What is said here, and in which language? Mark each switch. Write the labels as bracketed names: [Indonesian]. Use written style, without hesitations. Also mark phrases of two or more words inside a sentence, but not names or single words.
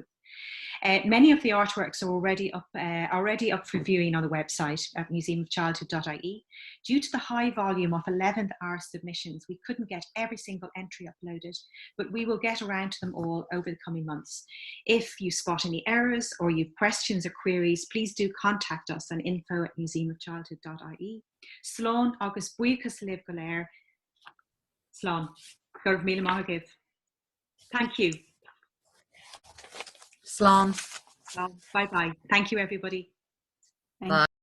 [English] Many of the artworks are already up for viewing on the website at museumofchildhood.ie. Due to the high volume of 11th hour submissions, we couldn't get every single entry uploaded, but we will get around to them all over the coming months. If you spot any errors or you've questions or queries, please do contact us on info@museumofchildhood.ie. [Irish] Slán agus buíochas libh go léir. Slán, gurb míle maith agaibh. [English] Thank you. [Irish] Slán. [English] Bye bye. Thank you, everybody. Bye.